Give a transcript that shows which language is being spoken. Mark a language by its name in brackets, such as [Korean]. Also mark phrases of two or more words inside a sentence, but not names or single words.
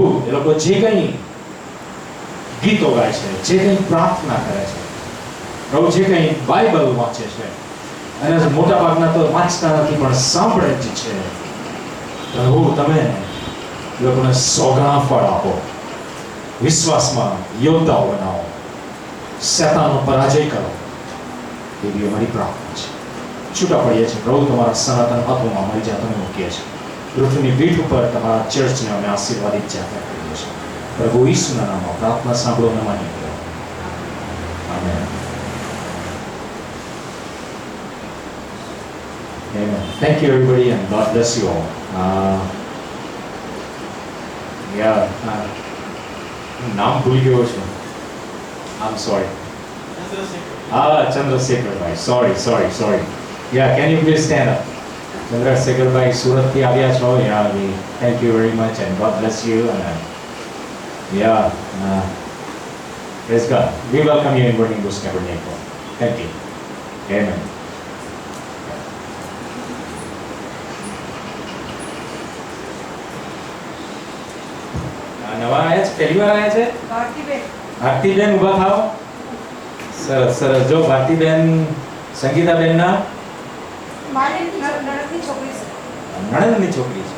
[Gujarati] એ લોકો જે કંઈ ગીતો ગાય છે, જે કંઈ પ્રાર્થના કરે છે પ્રભુ, જે કંઈ બાઇબલ વાંચે છે અને મોટા ભાગના તો વાંચતા નથી પણ સાંભળે જ છે પ્રભુ, તમે એ લોકોને સોગા ફળ આપો, વિશ્વાસમાં યોદ્ધાઓ બનાવો, શેતાનનો પરાજય કરો એવી અમારી પ્રાર્થના છે. છૂટા પડીએ છીએ પ્રભુ તમારા સનાતન હાથોમાં અમારી જાતને મૂકીએ છીએ. પૃથ્વીની પીઠ ઉપર તમારા ચર્ચને અમે આશીર્વાદિત જાહેર કરીએ છીએ. પ્રભુ ઈસુના નામમાં પ્રાર્થના સાંભળો અને માની લો. આમેન. [English] Amen. Thank you everybody and God bless you all. [Gujarati] નામ ભૂલી ગયો છું. [English] I'm sorry. Chandrasekhar bhai. Sorry. Yeah, can you please stand up? [Gujarati] Chandrasekhar bhai, Surat થી આવ્યા છો. [English] Yeah, we thank you very much and God bless you. And praise God. We welcome you in Burning Bush Tabernacle. Thank you. [Gujarati] Amen. નવા આયા છે, પહેલી વાર આયા છે? ભારતીબેન ઊભા થાઓ. સરસ સરસ. જો ભારતીબેન સંગીતાબેન ના નણંદની છોકરી છે.